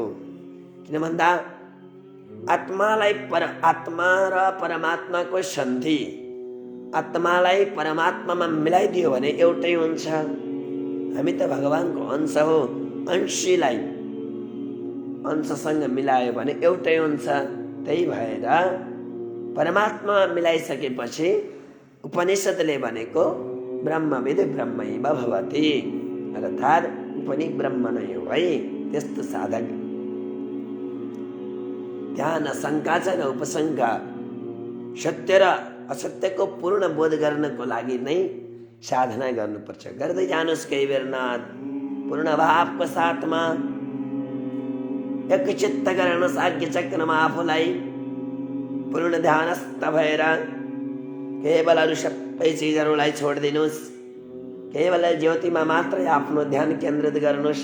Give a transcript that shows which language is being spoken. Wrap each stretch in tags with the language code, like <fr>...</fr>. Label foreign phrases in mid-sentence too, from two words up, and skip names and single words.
<ne>किन भन्दा आत्मा र परमात्माको सन्धि, आत्मालाई परमात्मामा मिलाइदियो भने एउटै हुन्छ। हामी त भगवानको अंश हो, अंशीलाई अंशसँग मिलायो भने एउटै हुन्छ। त्यही भएर परमात्मा मिलाइसकेपछि उपनिषदले भनेको</ne> <sa>ब्रह्मविद ब्रह्मैव भवति,</sa> <ne>अर्थात् ऊ पनि ब्रह्म नै हो है। त्यस्तो साधक ध्यान शङ्का छ न उपशङ्का, सत्य र असत्यको पूर्ण बोध गर्नको लागि नै साधना गर्नुपर्छ। गर्दै जानुस् केही बेर नाथ, पूर्ण भावको साथमा एकचित्त गर्नुहोस् आज्ञा चक्रमा आफूलाई पूर्ण ध्यानस्थ भएर केवल अरू सबै चिजहरूलाई छोडिदिनुहोस्, केवल ज्योतिमा मात्रै आफ्नो ध्यान केन्द्रित गर्नुहोस्।</ne>